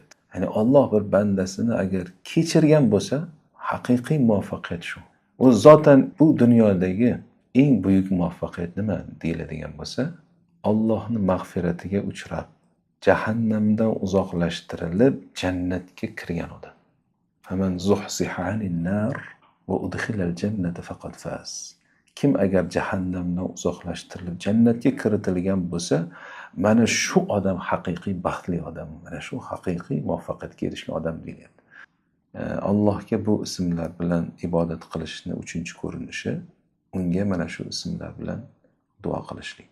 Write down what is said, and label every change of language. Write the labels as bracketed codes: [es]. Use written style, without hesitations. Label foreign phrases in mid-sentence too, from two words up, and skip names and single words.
[uz] Ya'ni Alloh bir bandasini agar kechirgan bo'lsa, haqiqiy muvaffaqiyat shu. U zotan bu dunyodagi eng buyuk muvaffaqiyat nima deyiladigan bo'lsa, Allohning mag'firatiga uchrab, jahannamdan uzoqlashtirilib, jannatga kirgan odam. [ar] فمن زحزح عن النار وأدخل الجنة فقد فاز. [uz] Kim agar jahannamdan uzoqlashtirilib jannatga kiritilgan bo'lsa, mana shu odam haqiqiy baxtli odam, mana shu haqiqiy muvaffaqiyatga erishgan odam deyiladi. Allohga bu ismlar bilan ibodat qilishni uchinchi ko'rinishi unga mana shu ismlar bilan duo qilishlik.